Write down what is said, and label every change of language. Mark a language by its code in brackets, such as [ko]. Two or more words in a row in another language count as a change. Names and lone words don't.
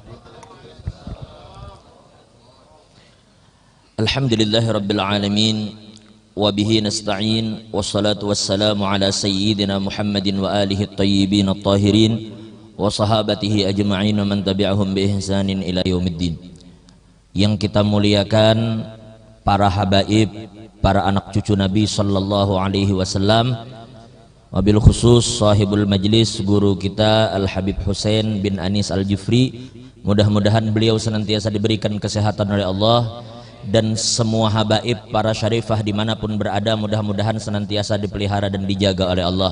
[ar] الحمد لله رب العالمين وبه نستعين والصلاة والسلام على سيدنا محمد وآله الطيبين الطاهرين وصحابته أجمعين ومن تبعهم بإحسان إلى يوم الدين. [id] Yang kita muliakan para habaib, para anak cucu Nabi [ar] صلى الله عليه وسلم, وبالخصوص صاحب المجلس [id] guru kita Al Habib Husain bin Anis Al Jufri. Mudah-mudahan beliau senantiasa diberikan kesehatan oleh Allah, dan semua habaib para syarifah dimanapun berada mudah-mudahan senantiasa dipelihara dan dijaga oleh Allah.